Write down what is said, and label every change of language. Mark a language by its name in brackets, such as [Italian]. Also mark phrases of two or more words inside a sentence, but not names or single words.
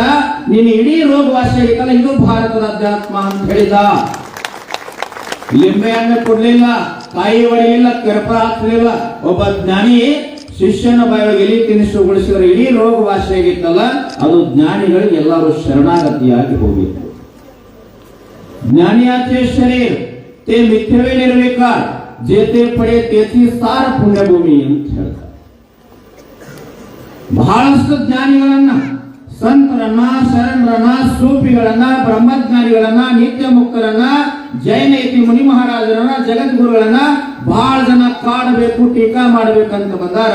[Kannada] ನೀನು ಇಡೀ ರೋಗ ವಾಸಿ ಆಗಿತ್ತಲ್ಲ, ಇದು ಭಾರತದ ಅಧ್ಯಾತ್ಮ ಅಂತ ಹೇಳಿದ. ಲಿಂಬೆ ಹಣ್ಣು ಕೊಡ್ಲಿಲ್ಲ, ಕಾಯಿ ಹೊಡಿಲಿಲ್ಲ, ಕೆರಪ ಹಾಕ್ಲಿಲ್ಲ. ಒಬ್ಬ ಜ್ಞಾನಿ ಶಿಷ್ಯನ ಬಾಯೊಳಗೆ ಎಲಿ ತಿನಿಸುಗೊಳಿಸಿದ್ರೆ ಇಡೀ ರೋಗ ವಾಸಿಯಾಗಿತ್ತಲ್ಲ, ಅದು ಜ್ಞಾನಿಗಳಿಗೆ ಎಲ್ಲರೂ ಶರಣಾಗತಿಯಾಗಿ ಹೋಗಿತ್ತು. [Marathi] ज्ञानियाचे शरीर ते मिथ्यवे निर्विकार, जेते पडे तेची सार पुण्यभूमी [Kannada] ಅಂತ ಹೇಳ್ತಾರೆ. ಬಹಳಷ್ಟು ಜ್ಞಾನಿಗಳನ್ನ, ಸಂತರನ್ನ, ಶರಣರನ್ನ, ಸೂಫಿಗಳನ್ನ, ಬ್ರಹ್ಮಜ್ಞಾನಿಗಳನ್ನ, ನಿತ್ಯ ಮುಕ್ತರನ್ನ, ಜೈನ ಯತಿ ಮುನಿ ಮಹಾರಾಜರನ್ನ, ಜಗದ್ಗುರುಗಳನ್ನ ಬಹಳ ಜನ ಕಾಡಬೇಕು, ಟೀಕಾ ಮಾಡಬೇಕಂತ ಬಂದಾರ.